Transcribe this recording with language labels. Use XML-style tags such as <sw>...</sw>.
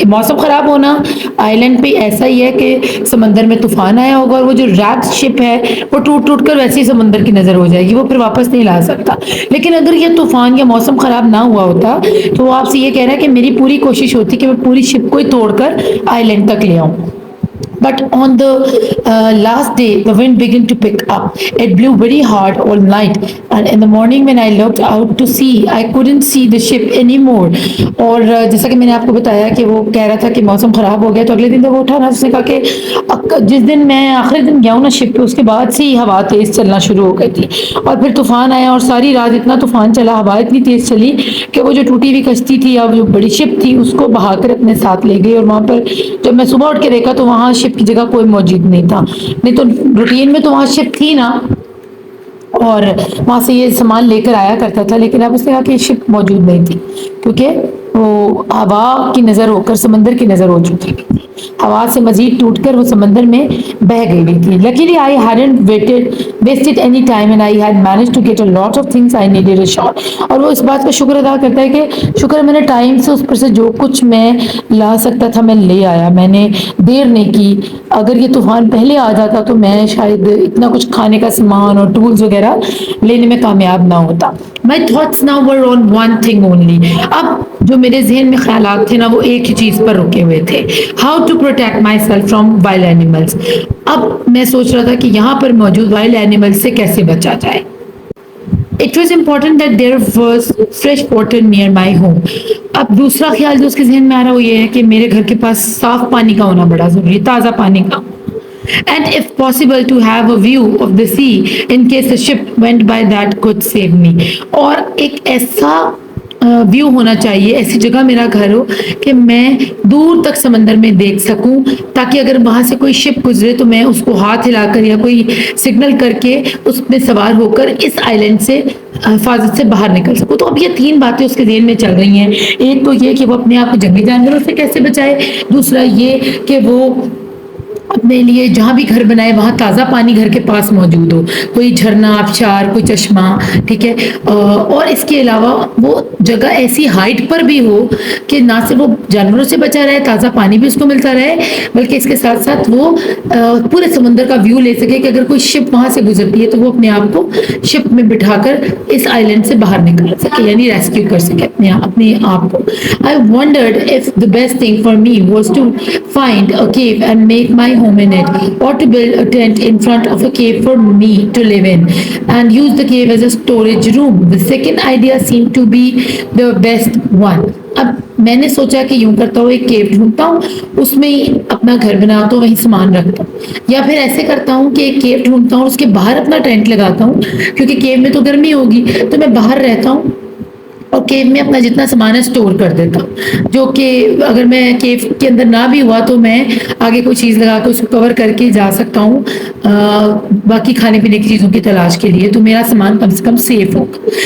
<ur>موسم خراب ہونا آئی لینڈ پہ ایسا ہی ہے کہ سمندر میں طوفان آیا ہوگا اور وہ جو ریپ شپ ہے وہ ٹوٹ ٹوٹ کر ویسے ہی سمندر کی نظر ہو جائے گی، وہ پھر واپس نہیں لا سکتا. لیکن اگر یہ طوفان یا موسم خراب نہ ہوا ہوتا تو وہ آپ سے یہ کہہ رہا ہے کہ میری پوری کوشش ہوتی کہ میں پوری شپ کو ہی توڑ کر آئی لینڈ تک لے آؤں.</ur> <en>But on the last day, the wind began to pick up. It blew very hard all night. And in the morning when I looked out to sea, I couldn't see the ship anymore.</en> <ur>اور جیسا کہ میں نے آپ کو بتایا کہ وہ کہہ رہا تھا کہ موسم خراب ہو گیا، تو اگلے دن جب وہ اٹھا نا اس نے کہا کہ جس دن میں آخری دن گیا ہوں نا شپ پہ، اس کے بعد سے ہی ہوا تیز چلنا شروع ہو گئی تھی، اور پھر طوفان آیا اور ساری رات اتنا طوفان چلا، ہوا اتنی تیز چلی کہ وہ جو ٹوٹی ہوئی کشتی تھی یا جو بڑی شپ تھی اس کو بہا کر اپنے ساتھ لے گئی. اور وہاں پر جب میں صبح اٹھ کے دیکھا تو وہاں شپ کی جگہ کوئی موجود نہیں تھا. نہیں تو روٹین میں تو وہاں شپ تھی نا، اور وہاں سے یہ سامان لے کر آیا کرتا تھا، لیکن اب اس نے کہا کہ شپ موجود نہیں تھی کیونکہ وہ ہوا کی نظر ہو کر سمندر کی نظر ہو چکی تھی، ہوا سے مزید ٹوٹ کر وہ سمندر میں بہہ گئی تھی.</ur> <en>Luckily I hadn't wasted any time and I had managed to get a lot of things I needed ashore.</en> <ur>اور وہ اس بات کا شکر ادا کرتا ہے کہ شکر ہے میں نے ٹائم سے اس پر سے جو کچھ میں لا سکتا تھا میں لے آیا، میں نے دیر نہیں کی. اگر یہ طوفان پہلے آ جاتا تو میں شاید اتنا کچھ کھانے کا سامان اور ٹولز وغیرہ لینے میں کامیاب نہ ہوتا.</ur> <en>My thoughts now were on one thing only.</en> <ur>اب جو میرے ذہن میں خیالات تھے نا وہ ایک ہی چیز پر رکے ہوئے تھے،</ur> <en>how to protect myself from wild animals.</en> <ur>اب میں سوچ رہا تھا کہ یہاں پر موجود وائلڈ اینیملز سے کیسے بچا جائے.</ur> <en>It was important that there was fresh water near my home.</en> <ur>اب دوسرا خیال جو اس کے ذہن میں آ رہا وہ یہ ہے کہ میرے گھر کے پاس صاف پانی کا ہونا بڑا ضروری، تازہ پانی کا.</ur> <en>and if possible to have a view of the sea in case the ship went by that could save me.</en> <ur>اور ایک ایسا ویو ہونا چاہیے, ایسی جگہ میرا گھر ہو کہ میں دور تک سمندر میں دیکھ سکوں, تاکہ اگر وہاں سے کوئی شپ گزرے تو میں اس کو ہاتھ ہلا کر یا کوئی سگنل کر کے اس میں سوار ہو کر اس آئی لینڈ سے حفاظت سے باہر نکل سکوں. تو اب یہ تین باتیں اس کے ذہن میں چل رہی ہیں. ایک تو یہ کہ وہ اپنے آپ کو جنگلی جانوروں سے کیسے بچائے, دوسرا یہ کہ وہ اپنے لیے جہاں بھی گھر بنائے وہاں تازہ پانی گھر کے پاس موجود ہو, کوئی جھرنا, آبشار, کوئی چشمہ, ٹھیک ہے, اور اس کے علاوہ وہ جگہ ایسی ہائٹ پر بھی ہو کہ نہ صرف وہ جانوروں سے بچا رہے, تازہ پانی بھی اس کو ملتا رہے, بلکہ اس کے ساتھ ساتھ وہ پورے سمندر کا ویو لے سکے کہ اگر کوئی شپ وہاں سے گزرتی ہے تو وہ اپنے آپ کو شپ میں بٹھا کر اس آئی لینڈ سے باہر نکال سکے, یعنی ریسکیو کر سکے اپنے آپ کو.</ur> <en>I wondered if the best thing for me was to find a cave and make my home in it, or to build a tent in front of a cave for me to live in and use the cave as a storage room. The second idea seemed to be the best one.</en> <ur>اب میں نے سوچا کہ یوں کرتا ہوں, ایک کیو ڈھونڈتا ہوں, اس میں ہی اپنا گھر بناتا ہوں, وہیں سامان رکھتا ہوں, یا پھر ایسے کرتا ہوں کہ ایک کیو ڈھونڈتا ہوں, اس کے باہر اپنا ٹینٹ لگاتا ہوں, کیونکہ کیو میں تو گرمی ہوگی تو میں باہر رہتا ہوں اور کیو میں اپنا جتنا سامان ہے اسٹور کر دیتا ہوں, جو کہ اگر میں کیو کے اندر نہ بھی ہوا تو میں آگے کوئی چیز لگا کے اس کو کور کر کے جا سکتا ہوں باقی کھانے پینے کی چیزوں کی تلاش کے لیے, تو میرا سامان کم سے کم سیف ہوگا.</ur>